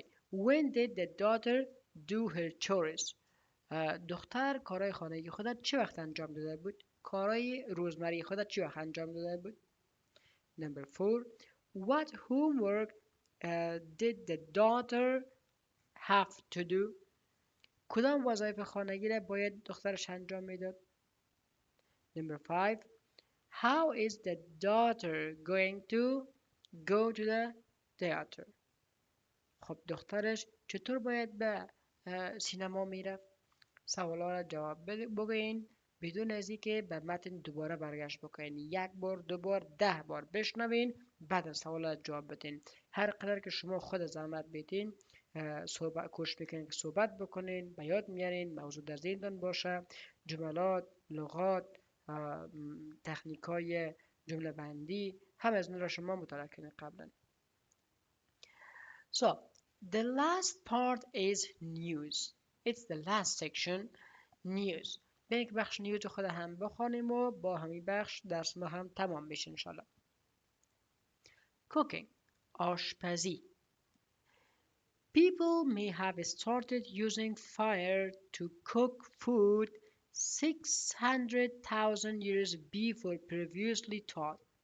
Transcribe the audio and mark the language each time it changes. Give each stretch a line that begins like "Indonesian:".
English: When did the daughter do her chores?
Persian: دختر کارهای خانگی خودت چه وقت انجام داده بود؟ کارهای روزمره خودت چه وقت انجام داده بود؟
English: Number 4. What homework did the daughter have to do?
Persian: کدام وظایف خانگی را باید دخترش انجام میداد؟
English: Number 5. How is the daughter going to go to the theater?
Persian: خب دخترش چطور باید به سینما میرفت؟ سوالا را جواب بگوین بدون از اینکه به متن دوباره برگشت بکنین. یک بار، دو بار، 10 بار بشنوین بعد از سوالا جواب بدین. هر قدر که شما خود زحمت بدین کوشش بکنین که صحبت بکنین، به یاد میارین، موضوع در ذهنتان باشه، جملات، لغات، تکنیکای جمله بندی همه از این را شما مطالعه کنین قبلا.
English: So, the last part is news. It's the last section, news.
Persian: بریم که بخش نیوز خود هم بخوانیم و با همین بخش درس ما هم تمام بشه انشالله.
English: Cooking. آشپزی. People may have started using fire to cook food 600,000 years before previously thought.